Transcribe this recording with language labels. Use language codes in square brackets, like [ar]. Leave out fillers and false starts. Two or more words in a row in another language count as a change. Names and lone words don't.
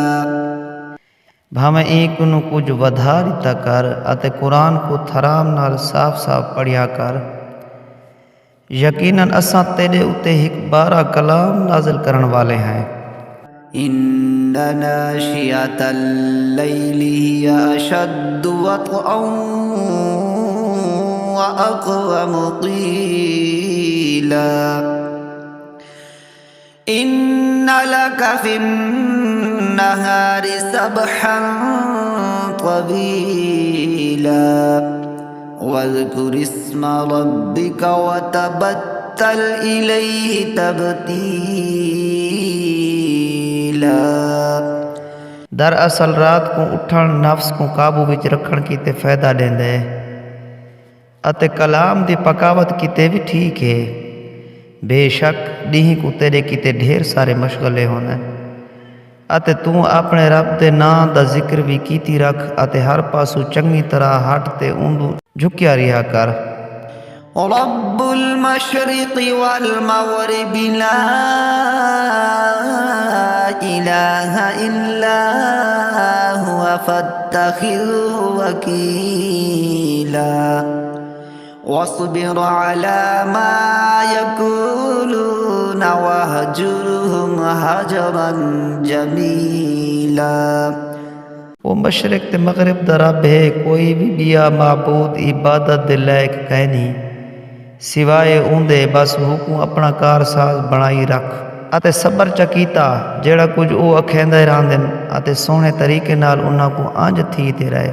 [skr] بھاویں ہک نوں کجھ ودھاری کر اتے قرآن کوں ٹھہراؤ نال صاف صاف پڑھیا کر. یقیناً اساں تیڈے اتے ہک بھارا کلام نازل کرݨ والے ہیں. [ar] إن ناشئة الليل هي أشد وطئا وأقوم قيلا. إن لك في النهار سبحا طويلا. واذكر اسم ربك وتبتل إليه تبتيلا. [skr] دراصل رات کوں اٹھݨ نفس کوں قابو وچ رکھݨ کیتے فائدہ ڈیندے اتے کلام دی پکاوت کیتے بھی ٹھیک ہے. بے شک ڈینہہ کوں تیڈے کیتے ڈھیر سارے مشغلے ہوندے اتے توں اپݨے رب دے ناں دا ذکر بھی کریندا رکھ اتے ہر پاسوں چنگی طرح ہٹ تے اوندھوں جھکیا رہیا کر. [ar] رب المشرق والمغرب لا إله إلا هو فاتخذه وكيلا. واصبر على ما يقولون واهجرهم هجرا جميلا. [skr] او مشرق تے مغرب دا رب ہے کوئی بھی ٻیا معبود عبادت دے لائق کائنی سوائے اوندے بس ہوکوں اپݨا کارساز بݨائی رکھ اتے صبر کریندا رہ جیڑھا کجھ او آہدے راہندن اتے سوہݨے طریقے نال انہاں کوں انج تھی تے رہے.